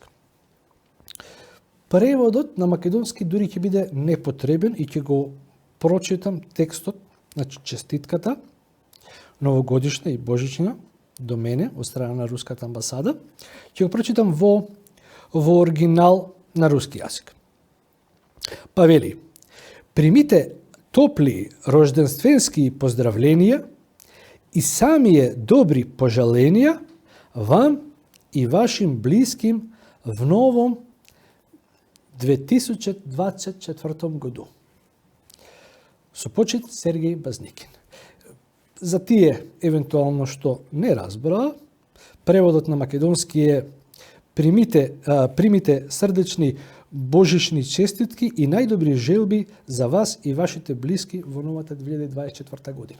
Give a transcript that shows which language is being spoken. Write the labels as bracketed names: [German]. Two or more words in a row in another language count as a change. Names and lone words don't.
[Macedonian] Преводот на македонски дури ќе биде непотребен и ќе го прочитам текстот, значи честитката, новогодишна и божична, до мене, од страна на руската амбасада. Ќе го прочитам во оригинал на руски јазик. Па вели: [Russian] примите топли рожденственски поздравленија и самие добри пожаленија вам и вашим блиским в новом 2024 году. [Macedonian] Со почит, Сергеј Базникин. За тие, евентуално што не разбраа, преводот на македонски е: примите срдечни божични честитки и најдобри желби за вас и вашите блиски во новата 2024 година.